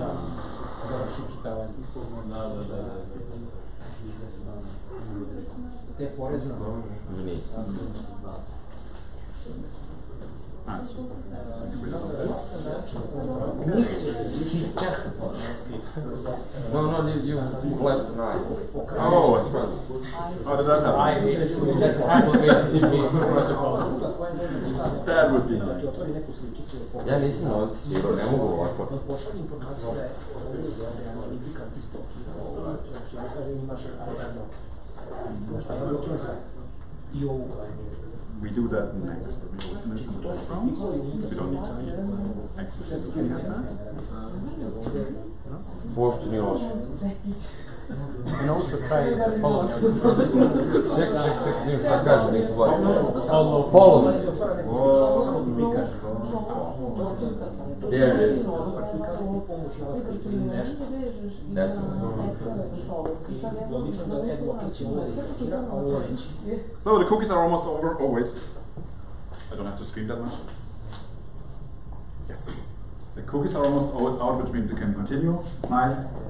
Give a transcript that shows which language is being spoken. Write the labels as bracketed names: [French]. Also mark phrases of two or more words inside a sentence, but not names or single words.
[English] It's just No, you left an eye. Did that happen? That would be nice. [Serbian] Ja nisam notistirao, ne mogu ovako. [English] We do that next, but we open it in the background, because we don't need to actually looking at that. [Serbian] Uopšte nije loše. [English] And also try following [Serbian] Ček, šta kaže za inkubator? [English] Follow. There it is. So the cookies are almost over. Oh wait, I don't have to scream that much. Yes, the cookies are almost out, which means we can continue.